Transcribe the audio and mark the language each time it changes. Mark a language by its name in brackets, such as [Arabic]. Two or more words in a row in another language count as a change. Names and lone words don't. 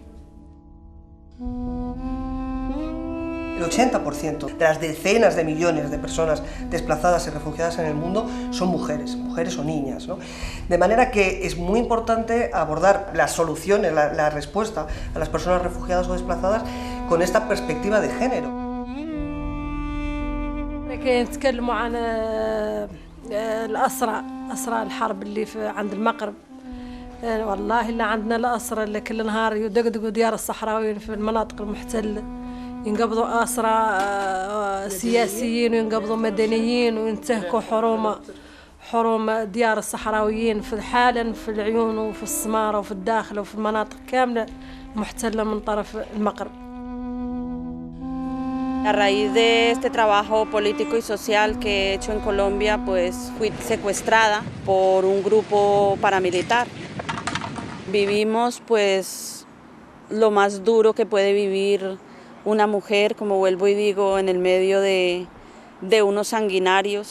[Spanish] El 80% de las decenas de millones de personas desplazadas y refugiadas en el mundo son mujeres o niñas, ¿no? De manera que es muy importante abordar las soluciones, la respuesta a las personas refugiadas o desplazadas con esta perspectiva de género. [Arabic] يتكلموا عن أسرى الحرب اللي عند المغرب. والله إلا عندنا الأسرى اللي كل نهار يدقدقوا ديار الصحراويين في المناطق المحتلة، ينقبضوا أسرى سياسيين وينقبضوا مدنيين وينتهكوا حروم ديار الصحراويين في حالا في العيون وفي السمارة وفي الداخل وفي المناطق كاملة محتلة من طرف المغرب. [Spanish] A raíz de este trabajo político y social que he hecho en Colombia, pues fui secuestrada por un grupo paramilitar. Vivimos pues lo más duro que puede vivir una mujer, como vuelvo y digo, en el medio de unos sanguinarios.